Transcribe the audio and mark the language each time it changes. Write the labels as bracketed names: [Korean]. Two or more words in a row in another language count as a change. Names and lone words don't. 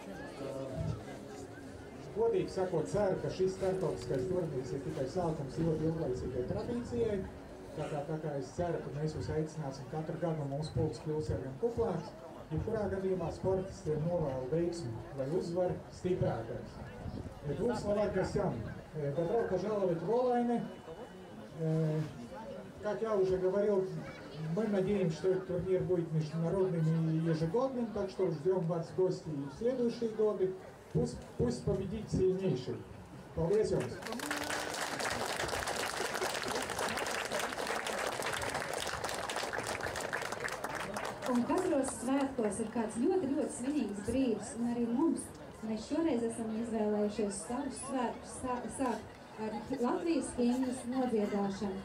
[Latvian] Godīgi sakot, ceru, ka šis starptautiskais turnīrs ir tikai sākums ļoti ilglaicīgai tradīcijai. Tā kā es ceru, ka mēs jūs aicināsim katru gadu, un mūsu pulks kļūs arvien kuplāks. Jebkurā gadījumā sportistiem novēlu veiksmi, lai uzvar stiprākais. [Russian] Двух словах гостям. Добро пожаловать в Олайне. Как я уже говорил, мы надеемся, что этот турнир будет международным и ежегодным, так что ждем вас в гости и в следующие годы. Пусть победит сильнейший. [Latvian] Paldies jums! Un katros svētkos ir kāds ļoti svinīgs brīdis, un arī mums. Mēs šoreiz esam izvēlējušies savus svētkus sākt ar Latvijas himnas nodziedāšanu.